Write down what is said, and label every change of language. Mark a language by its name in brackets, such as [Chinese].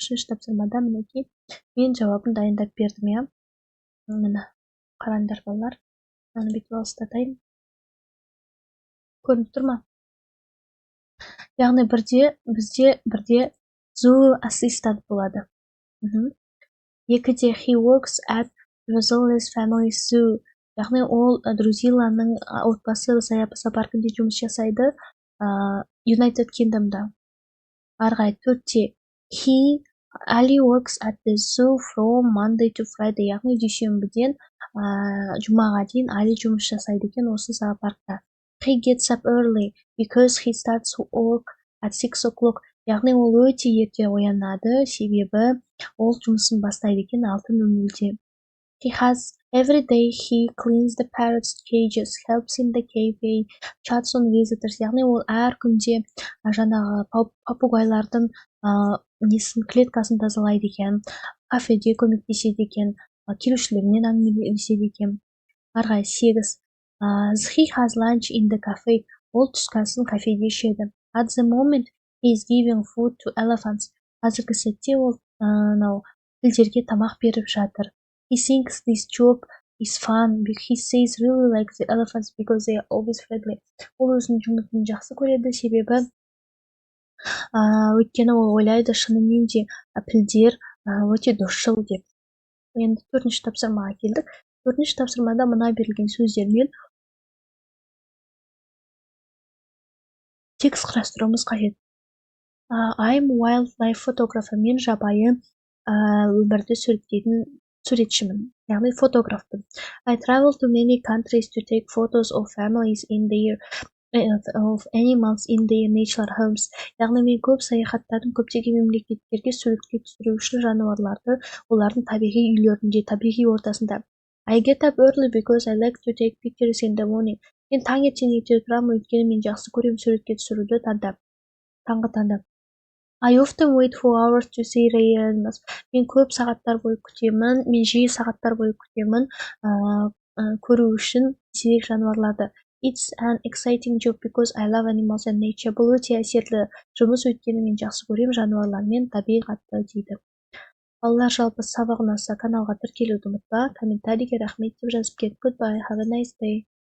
[Kazakh] 3-ші тапсырмада мінекей мен жауабын дайындап бердім. Міне қараңдар балалар. Мынаны бүйтіп алыстатайын. Көрініп тұр ма? Яғни бірде zoo assistant болады. [English] 2-де he works at Drusilla's family zoo. [Kazakh] Яғни ол Друзилланың отбасы сапаркінде жұмыс жасайды United Kingdom'да. Арғай. [English] 4-де Ali works at the zoo from Monday to Friday. [Kazakh] Яғни дүйсенбіден жұмаға дейін Али жұмыс жасайды екен осы зоопаркта. [English] He gets up early because he starts work at 6 o'clock. [Kazakh] Яғни ол өте ерте оянады, себебі ол жұмысын бастайды екен 6:00-де. [English] Every day he cleans the parrots' cages, helps in the cafe, chats on visitors. [Kazakh] Яғни ол әр күнде жаңағы папугайлардың клеткасын тазалайды екен, кафеде көмектеседі екен, келушілермен әңгімелеседі екен. [English] Арғай. 8. He has lunch in the cafe. [Kazakh] Ол түскі асын кафеде ішеді. [English] At the moment, he is giving food to elephants. [Kazakh] Қазіргі сәтте ол пілдерге тамақ беріп жатыр. [English] He thinks this job is fun. He says really like the elephants because they are always friendly. [Kazakh] Ол өзінің жұмысын жақсы көреді, себебі өйткені ол ойлайды шынымен де пілдер өте досшыл деп. Енді 4-ші тапсырмаға келдік. 4-ші тапсырмада мына берілген сөздермен текст құрастыруымыз қажет. [English] I'm wildlife photographer. [Kazakh] Мен жабайы өмірді суреттейтін суретшімін, яғни фотографпын. [English] I travel to many countries to take photos of families of animals in their natural homes. [Kazakh] Яғни мен көп саяхаттадым, көптеген мемлекеттерге суретке түсіру үшін жануарларды олардың табиғи үйлерінде, табиғи ортасында. [English] I get up early because I like to take pictures in the morning. [Kazakh] Мен таңертең ерте тұрамын, өйткені мен жақсы көремін суретке түсіруді таңғы таңда. [English] I often wait for hours to see rare animals. [Kazakh] Мен көп сағаттар бойы күтемін, мен жиі сағаттар бойы күтемін көру үшін сирек жануарларды. [English] It's an exciting job because I love animals and nature. [Kazakh] Бұл өте әсерлі жұмыс, өйткені мен жақсы көрем жануарлар мен табиғатты, дейді. Балалар, жалпы сабақ ұнаса каналға тіркелуді ұмытпа, комментарийге рахмет деп жазып кет. [English] Goodbye, have a nice day.